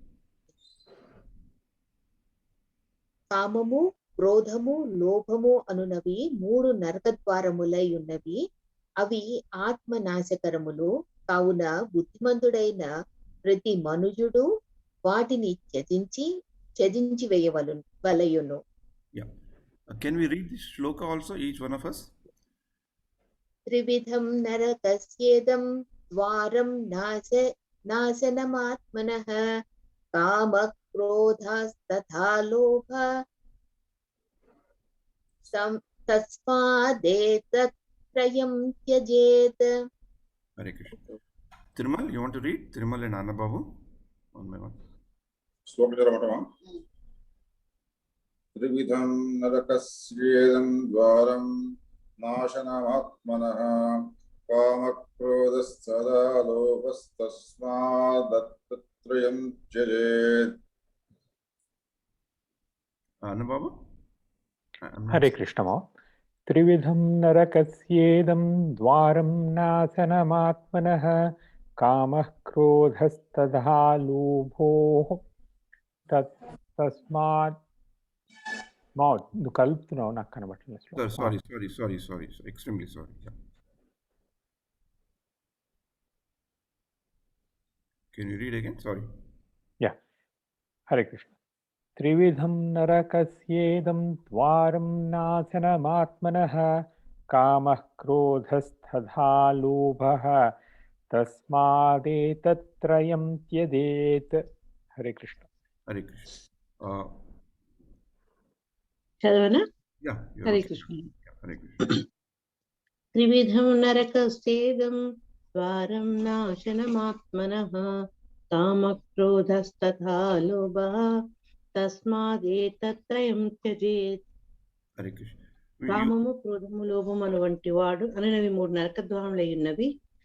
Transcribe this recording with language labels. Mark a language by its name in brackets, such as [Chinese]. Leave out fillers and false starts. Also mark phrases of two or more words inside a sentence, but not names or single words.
[Telugu] కామము, క్రోధము, లోభము అనునవి 3 నరకద్వారములై ఉన్నవి. అవి ఆత్మనాశకరములు. కావున బుద్ధిమంతుడైన ప్రతి మనుజుడు వాటిని త్యజించి వేయవలయును. [English] Can we read this shloka also, each one of us? [Sanskrit] త్రివిధం నరకస్యేదం ద్వారం నాశనమాత్మనః కామ క్రోధస్తథా లోభ తస్మాదేతత్రయం త్యజేత్. Hare Krishna. [English] Thirumal, you want to read? Thirumal and Anna Babu, one by one. [Telugu] శ్లోకం చదవటమా? [Sanskrit] త్రివిధం నరకస్యేదం ద్వారం నాశనమాత్మనః కామక్రోధస్తథా లోభస్తస్మాదత్రయం త్యజేత్. [English] Anna Babu? [Sanskrit] హరే కృష్ణమో. త్రివిధం నరకస్యేదం ద్వారం నాశనమాత్మనః కామః క్రోధస్తథా లోభోః తస్మాత్. [Telugu] నువ్వు కలుపుతున్నావు, నాకు కనబట్టలేదు. [English] Sorry. Extremely sorry. Can you read again? Sorry. Yeah. [Sanskrit] Hare Krishna. త్రివిధం నరకస్యేదం ద్వారం నాశనమాత్మనః కామః క్రోధస్తథా లోభః తస్మాదేతత్రయం త్యజేత్. హరే కృష్ణ. Hare Krishna. [Telugu] చదవనా? [English] Yeah. [Sanskrit] హరే కృష్ణ. Hare Krishna. త్రివిధం నరకస్యేదం ద్వారం నాశనమాత్మనః కామక్రోధస్తథా లోభః తస్మాదేతత్రయం త్యజేత్. Hare Krishna. [Telugu] కామము, క్రోధము, లోభము అను వంటి వాడు అనవి 3 నరకద్వారములై ఉన్నవి.